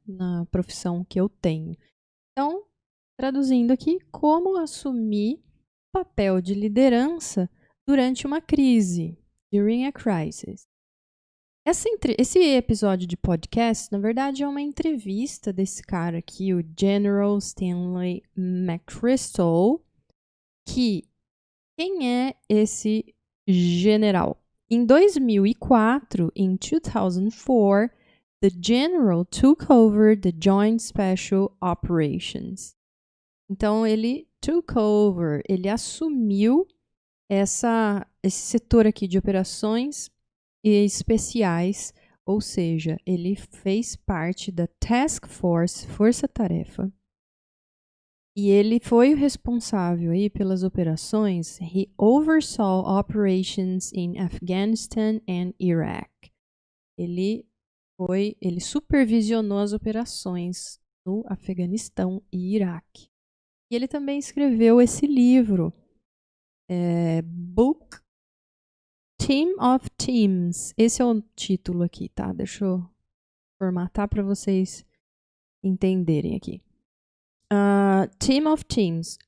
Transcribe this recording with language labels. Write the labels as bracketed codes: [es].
[pt] Na profissão que eu tenho. Então, traduzindo aqui, como assumir papel de liderança durante uma crise, [en] during a crisis. [pt] Esse episódio de podcast, na verdade, é uma entrevista desse cara aqui, o General Stanley McChrystal, que quem é esse general? [en] Em 2004, in 2004, the general took over the Joint Special Operations. [pt] Então, ele took over, ele assumiu esse setor aqui de operações especiais, ou seja, ele fez parte da Task Force, Força-Tarefa, e ele foi o responsável aí pelas operações. [en] He oversaw operations in Afghanistan and Iraq. [pt] Ele supervisionou as operações no Afeganistão e Iraque. E ele também escreveu esse livro, Book Team of Teams. Esse é o título aqui, tá? Deixa eu formatar para vocês entenderem aqui. Team of Teams.